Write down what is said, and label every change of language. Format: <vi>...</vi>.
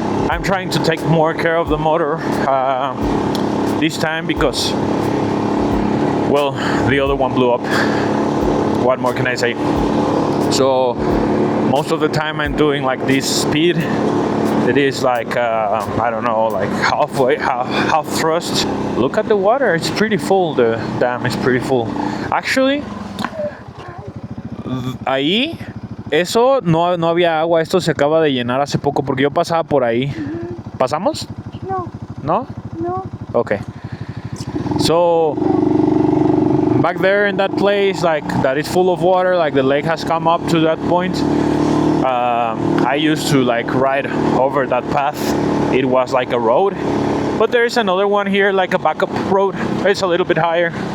<en>I'm trying to take more care of the motor this time because, well, the other one blew up. What more can I say? So most of the time I'm doing like this speed. It is like I don't know, like half thrust. Look at the water, it's pretty full. The dam is pretty full. Actually,</en> <es>ahí eso no había agua. Esto se acaba de llenar hace poco porque yo pasaba por ahí. ¿Pasamos? No. Okay.</es> <en>So back there in that place, like that is full of water, like the lake has come up to that point. I used to like ride over that path. It was like a road, but there is another one here, like a backup road. It's a little bit higher.</en>